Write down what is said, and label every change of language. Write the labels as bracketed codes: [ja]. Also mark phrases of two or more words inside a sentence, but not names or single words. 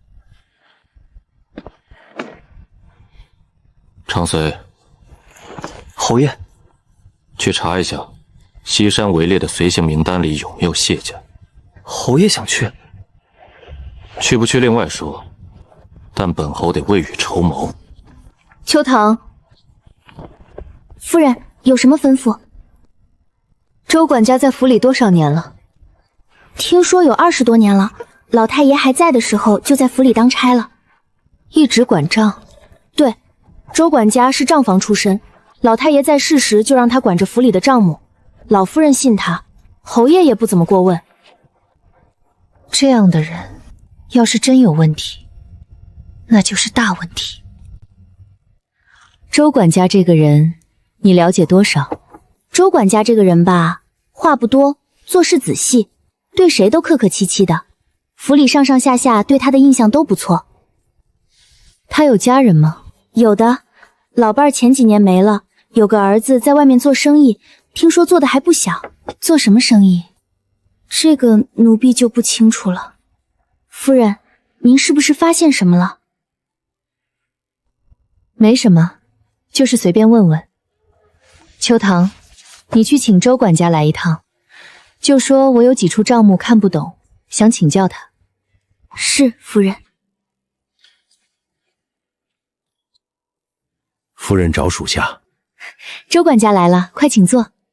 [zh] 長隨，侯爺，去查一下西山圍獵的隨行名單裡有沒有謝家。侯爺想去，去不去另外說，但本侯得未雨綢繆。秋棠，夫人有什麼吩咐？周管家在府裡多少年了？聽說有20多年了，老太爺還在的時候就在府裡當差了，一直管賬。对，周管家是賬房出身，老太爺在世時就讓他管着府裡的账目，老夫人信他，侯爺也不怎麼過問。這樣的人，要是真有問題，那就是大問題。周管家這個人，你了解多少？周管家這個人吧，話不多，做事仔細，對誰都客客氣氣的，府裡上上下下對他的印象都不錯。他有家人嗎？有的，老伴兒前幾年沒了，有個兒子在外面做生意，聽說做的還不小。做什麼生意？這個奴婢就不清楚了。夫人，您是不是發現什麼了？没什么，就是随便問問。秋棠，你去請周管家來一趟，就說我有幾處賬目看不懂，想請教他。是，夫人。夫人找屬下。周管家來了，快請坐。